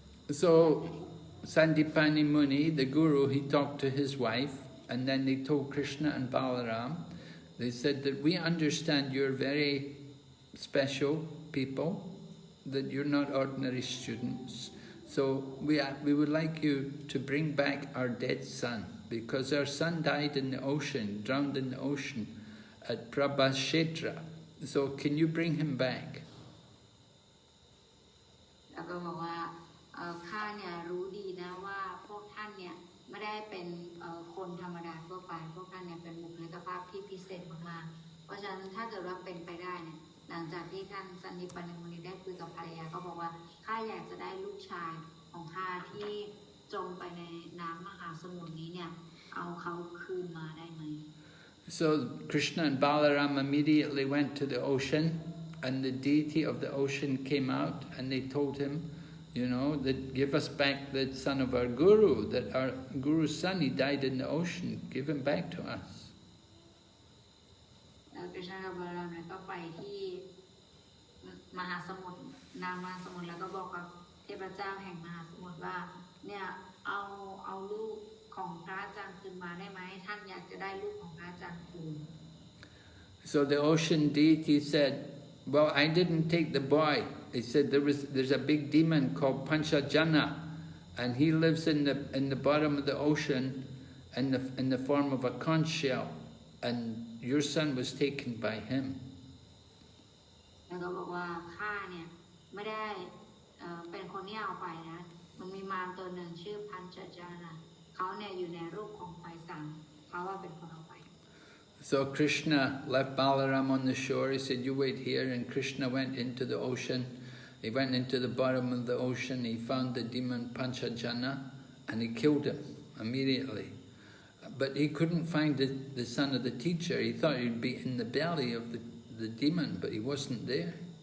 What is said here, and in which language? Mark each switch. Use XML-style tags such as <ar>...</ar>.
<en>So Sandipani Muni, the guru, he talked to his wife, and then they told Krishna and Balaram, they said that we understand you're very special people, that you're not ordinary students. So we would like you to bring back our dead son, because our son died in the ocean, drowned in the ocean at Prabhashetra. So can you bring him back?</en> <th>แล้วก็บอกว่าข้าเนี่ยรู้ดีนะว่าพวกท่านเนี่ยไม่ได้เป็นคนธรรมดาทั่วไปพวกท่านเนี่ยเป็นบุคลิกภาพที่พิเศษมากๆเพราะฉะนั้นถ้าเกิดว่าเป็นไปได้เนี่ยหลังจากที่ท่านสันนิปานิมุนีได้คุยกับภรรยาก็บอกว่าข้าอยากจะได้ลูกชายข ของข้าที่จมไปในน้ำมหาสมุทรนี้เนี่ยเอาเขาคืนมาได้ไหม</th> <en>So Krishna and Balaram immediately went to the ocean, and the deity of the ocean came out, and they told him, you know, that give us back the son of our guru, that our guru's son, he died in the ocean, give him back to us.</en> <th>คริชนากับบาลารามเนี่ยก็ไปที่มหาสมุทรน้ำมหาสมุทรแล้วก็บอกกับเทพเจ้าแห่งมหาสมุทรว่าเนี่ยเอาลูกของพระอาจารย์คืนมาได้ไหมท่านอยากจะได้ลูกของพระอาจารย์คืน</th> <en>So the ocean deity said, well, I didn't take the boy. He said there's a big demon called Panchajana, and he lives in the bottom of the ocean in the form of a conch shell, and your son was taken by him.</en> <th>แล้วก็บอกว่าข้าเนี่ยไม่ได้เป็นคนที่เอาไปนะมันมีมารตัวหนึ่งชื่อพันชจานะเขาเนี่ยอยู่ในรูปของหอยสังเขาว่าเป็นคนเอาไป</th> <en>So Krishna left Balaram on the shore. He said, you wait here, and Krishna went into the ocean. He went into the bottom of the ocean. He found the demon Panchajana, and he killed him immediately. But he couldn't find the son of the teacher. He thought he'd be in the belly of the demon, but he wasn't there.</en>